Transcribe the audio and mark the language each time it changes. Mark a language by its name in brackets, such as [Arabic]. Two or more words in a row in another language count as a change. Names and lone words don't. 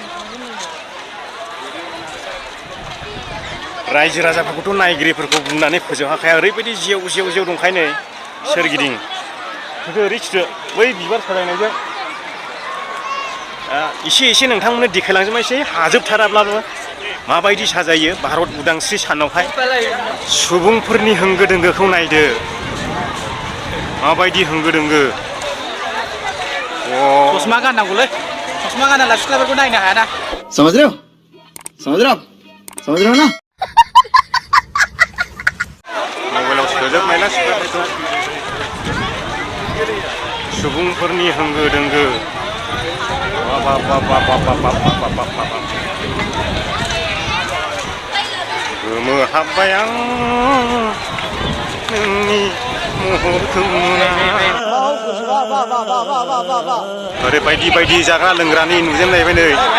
[Bodo] रायजो राजाफोरखौथ' नायगिरिफोरखौ बुंनानै फोजोबहाखाया ओरैबायदि जेव दंखायनो सोरगिदिं ओरै खिथो बै बिबार साजायनायजों एसे नोंथांमोननो देखायलांजोबनायसै हाजोबथाराब्लाबो माबायदि साजायो भारत उदांस्रि सानावहाय सुबुंफोरनि होंगो दोंगोखौ नायदो माबायदि होंगो दोंगो ससमा गाननांगौलै ससमा गानाला सिख्लाफोरखौ नायनो हायाना [Hindi] समझ रहे हो ना [Bodo] मबाइलाव सोजोबनाय ना सिख्लाफोरखौ सुबुंफोरनि होंगो दोंगो गोमोहाबबाय आं नोंनि महरखौ नुना ओरै बायदि बायदि जाग्रा लोंग्रानि नुजेनलायबाय नै